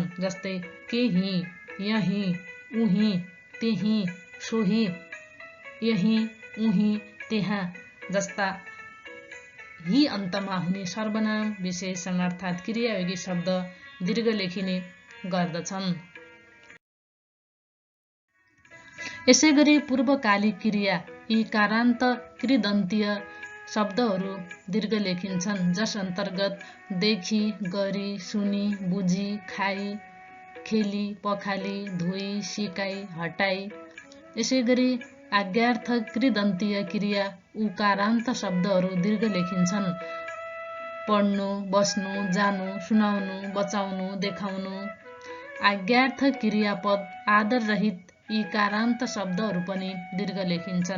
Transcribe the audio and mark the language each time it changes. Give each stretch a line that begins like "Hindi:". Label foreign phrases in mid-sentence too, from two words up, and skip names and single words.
Nepali: जस्तै केही, यही, उही, त्यही, सोही, यही, उही, त्यहाँ जस्ता हि अन्तमा हुने सर्वनाम विशेषण अर्थात् क्रियायोगी शब्द दीर्घ लेखिने गर्दछन्। यसैगरी पूर्वकालिक क्रिया इकारान्त कृदन्तीय शब्दहरू दीर्घ लेखिन्छन्। जस अन्तर्गत देखी, गरी, सुनी, बुझी, खाई, खेली, पखाली, धोई, सिकाई, हटाई। यसैगरी आज्ञार्थ कृदन्तीय क्रिया उकारान्त शब्दहरू दीर्घ लेखिन्छन्। पढ्नु, बस्नु, जानु, सुनाउनु, बचाउनु, देखाउनु। आज्ञार्थ क्रियापद आदर रहित इकारान्त शब्दहरू पनि दीर्घ लेखिन्छन्।